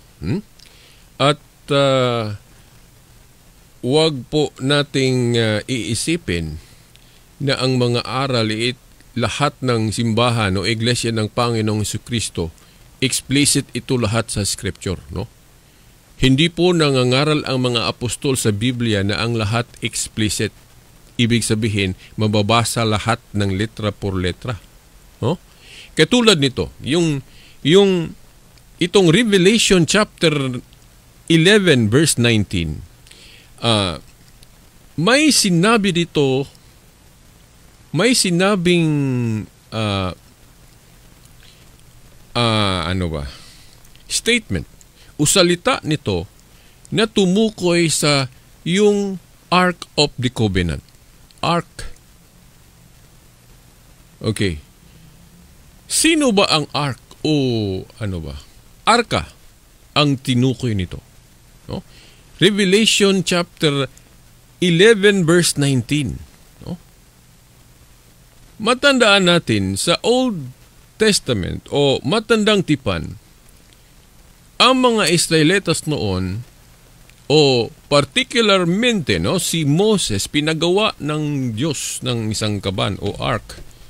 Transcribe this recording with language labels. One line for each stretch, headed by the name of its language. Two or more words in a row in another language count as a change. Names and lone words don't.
Filipino: At wag po nating iisipin na ang mga aral lahat ng simbahan o iglesia ng Panginoong Jesucristo, explicit ito lahat sa Scripture, no? Hindi po nangangaral ang mga apostol sa Biblia na ang lahat explicit. Ibig sabihin, mababasa lahat ng
Spanish: letra por letra,
Filipino: no? Katulad nito, itong
English: Revelation chapter 11 verse 19.
Filipino: May sinabi dito, may sinabing statement o salita nito na tumukoy sa yung Ark of the Covenant. Ark. Okay. Sino ba ang Ark o Arka ang tinukoy nito? No?
English: Revelation chapter 11 verse 19.
Filipino: No? Matandaan natin sa Old Testament o matandang tipan, ang mga Israelitas noon o particularmente si Moses, pinagawa ng Diyos ng isang kaban o ark.